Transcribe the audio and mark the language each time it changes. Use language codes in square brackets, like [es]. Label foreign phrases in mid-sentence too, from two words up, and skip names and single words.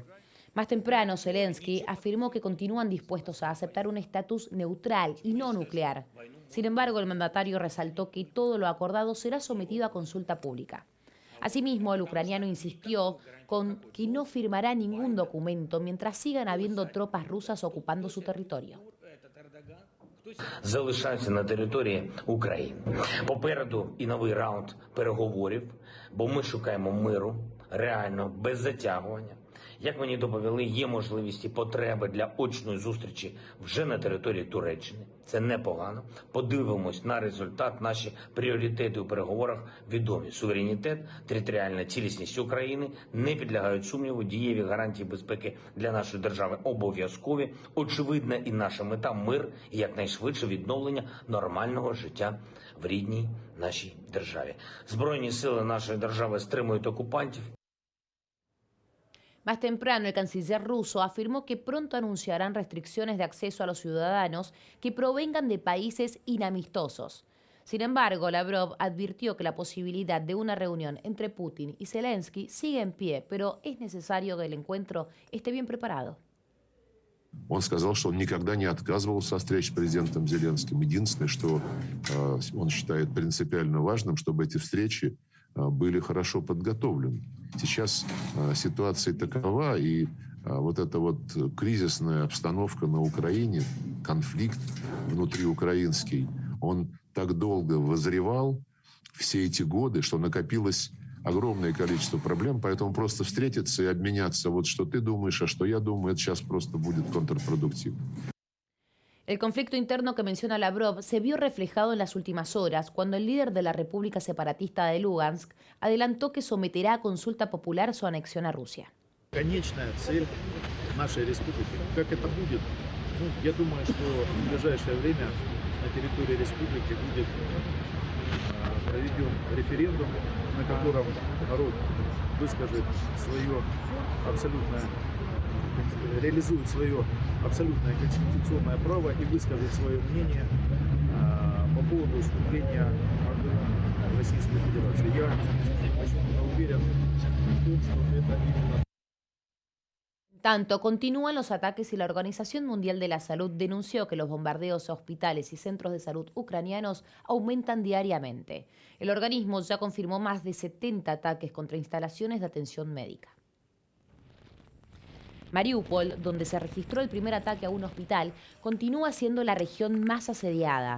[es] Más temprano, Zelensky afirmó que continúan dispuestos a aceptar un estatus neutral y no nuclear. Sin embargo, el mandatario resaltó que todo lo acordado será sometido a consulta pública. Asimismo, el ucraniano insistió con que no firmará ningún documento mientras sigan habiendo tropas rusas ocupando su territorio. [uk] Залишаються на території України. Попереду і новий раунд переговорів, бо ми шукаємо миру, реально, без затягування. Як мені доповіли, є можливість і потреби для очної зустрічі вже на території Туреччини. Це непогано. Подивимось на результат. Наші пріоритети у переговорах відомі. Суверенітет, територіальна цілісність України не підлягають сумніву. Дієві гарантії безпеки для нашої держави обов'язкові. Очевидна і наша мета – мир і якнайшвидше відновлення нормального життя в рідній нашій державі. Збройні сили нашої держави стримують окупантів. [es] Más temprano, el canciller ruso afirmó que pronto anunciarán restricciones de acceso a los ciudadanos que provengan de países inamistosos. Sin embargo, Lavrov advirtió que la posibilidad de una reunión entre Putin y Zelensky sigue en pie, pero es necesario que el encuentro esté bien preparado. [ru] Он сказал, что он никогда не отказывался от встреч с президентом Зеленским. Единственное, что он считает принципиально важным, чтобы эти встречи были хорошо подготовлены. Сейчас ситуация такова, и вот эта вот кризисная обстановка на Украине, конфликт внутриукраинский, он так долго вызревал все эти годы, что накопилось огромное количество проблем, поэтому просто встретиться и обменяться, вот что ты думаешь, а что я думаю, это сейчас просто будет контрпродуктивно. [es] El conflicto interno que menciona Lavrov se vio reflejado en las últimas horas cuando el líder de la República Separatista de Lugansk adelantó que someterá a consulta popular su anexión a Rusia. [ru] Конечная цель нашей республики. Как это будет? Я думаю, что в ближайшее время на территории республики будет проведен референдум, на котором народ выскажет свое абсолютное, реализует свое абсолютное конституционное право и выскажет свое мнение по поводу вступления в Российскую Федерацию. Я абсолютно уверен в том, что это именно. [es] Tanto continúan los ataques y la Organización Mundial de la Salud denunció que los bombardeos a hospitales y centros de salud ucranianos aumentan diariamente. El organismo ya confirmó más de 70 ataques contra instalaciones de atención médica. Mariupol, donde se registró el primer ataque a un hospital, continúa siendo la región más asediada.